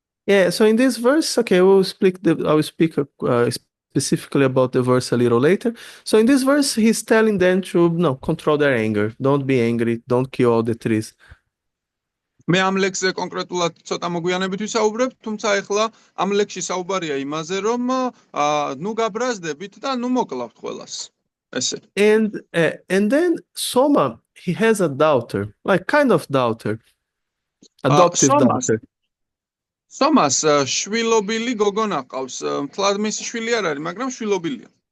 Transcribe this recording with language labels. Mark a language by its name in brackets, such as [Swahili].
[English] Yeah, so in this verse, okay, I will speak specifically about the verse a little later. So in this verse, he's telling them to control their anger. Don't be angry. Don't kill all the trees. [Georgian] მე ამ ლექსზე კონკრეტულად ცოტა მოგვიანებით ვისაუბრებ, თუმცა ეხლა ამ ლექსში საუბარია იმაზე, რომ ნუ გაბრაზდებით და ნუ მოკლავთ ყველას. ესე. [English] And then Soma, he has a daughter, like kind of daughter, adoptive daughter. [Georgian] სომას შვილობილი გოგონა ყავს, მთლად მისი შვილი არ არის, მაგრამ შვილობილია.